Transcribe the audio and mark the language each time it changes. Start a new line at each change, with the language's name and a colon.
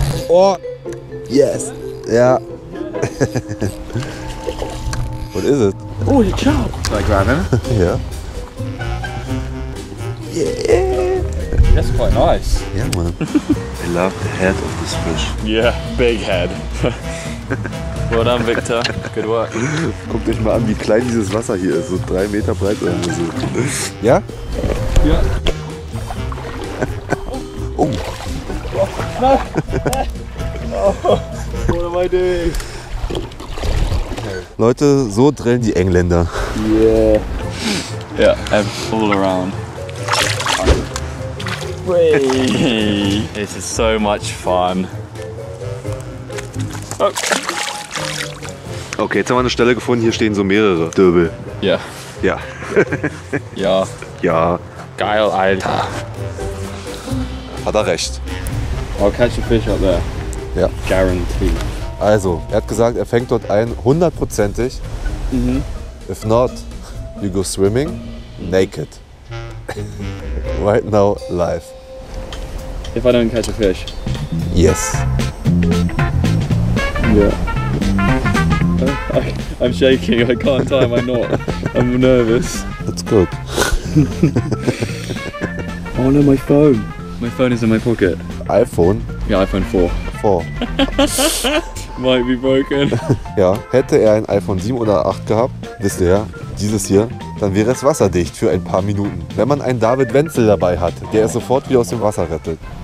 English: Oh, yes. Ja. What is it? Oh, you chop. Should I grab him?
German: Ja.
English: That's quite nice.
German: Ja, man.
English: I love the head of this fish. Yeah, big head. Well done, Victor. Good work.
German: Guckt euch mal an, wie klein dieses Wasser hier ist. So 3 Meter breit oder so. Ja? Ja. Oh.
English: What am I doing?
German: Leute, so drillen die Engländer.
English: Yeah. Yeah, all around. Whee! This is so much fun. Oh.
German: Okay, jetzt haben wir eine Stelle gefunden, hier stehen so mehrere Döbel.
English: Yeah.
German: Ja. Ja. Ja. Geil, Alter. Hat er recht.
English: I'll catch a fish up there.
German: Ja.
English: Guaranteed.
German: Also, er hat gesagt, er fängt dort ein, 100%ig.
English: If not, you go swimming naked. Right now, live. If I don't catch a fish. Yes. Yeah. I'm shaking, I can't tie my knot. I'm nervous. That's good. Oh no, my phone. My phone is in my pocket. iPhone Yeah, iPhone 4. 4. Might be broken.
German: Ja, hätte er ein iPhone 7 oder 8 gehabt, wisst ihr ja, dieses hier, dann wäre es wasserdicht für ein paar Minuten. Wenn man einen David Wenzel dabei hat, der es sofort wieder aus dem Wasser rettet.